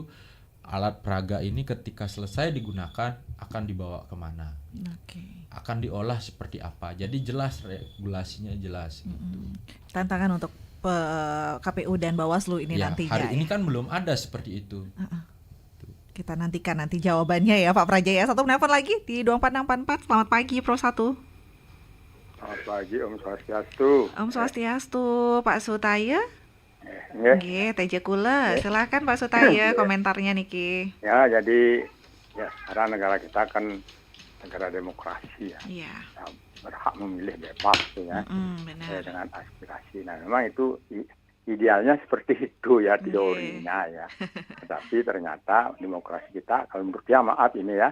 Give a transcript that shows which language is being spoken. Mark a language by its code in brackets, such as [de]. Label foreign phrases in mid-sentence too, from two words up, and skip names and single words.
[id] Alat peraga ini ketika selesai digunakan akan dibawa kemana, akan diolah seperti apa, jadi jelas, regulasinya jelas. Tantangan untuk KPU dan Bawaslu ini nantinya. Hari ini kan belum ada seperti itu. Kita nantikan nanti jawabannya ya Pak Praja ya. Satu penelpon lagi di 24644. Selamat pagi Pro 1. Selamat pagi, [ban] Om Swastiastu. Om Swastiastu, Pak Sutaya. Nggih, Teja Kula. [id] Silakan Pak Sutaya komentarnya niki. Ya, jadi sekarang negara kita kan negara demokrasi ya. Iya. Berhak memilih bebas ya. Dengan aspirasi. Nah, memang itu idealnya seperti itu ya teorinya ya. Tetapi ternyata demokrasi kita kalau menurut dia maaf ini ya.